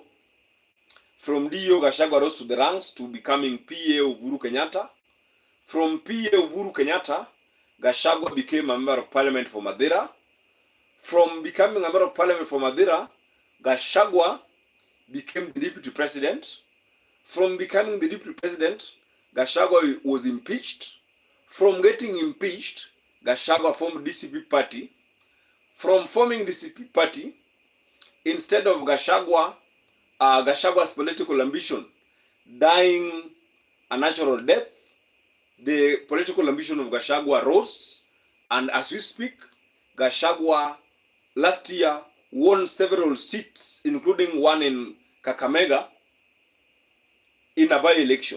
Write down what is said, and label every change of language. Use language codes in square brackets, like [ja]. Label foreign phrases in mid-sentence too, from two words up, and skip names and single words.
[en] From DO, Gachagua rose to the ranks to becoming PA of Uhuru Kenyatta. From PA of Uhuru Kenyatta, Gachagua became a member of parliament for Madeira. From becoming a member of parliament for Madeira, Gachagua became the deputy president. From becoming the deputy president, Gachagua was impeached. From getting impeached, Gachagua formed DCP party. From forming DCP party, instead of Gachagua's political ambition dying a natural death, the political ambition of Gachagua rose, and as we speak, Gachagua last year won several seats, including one in Kakamega, in a by-election.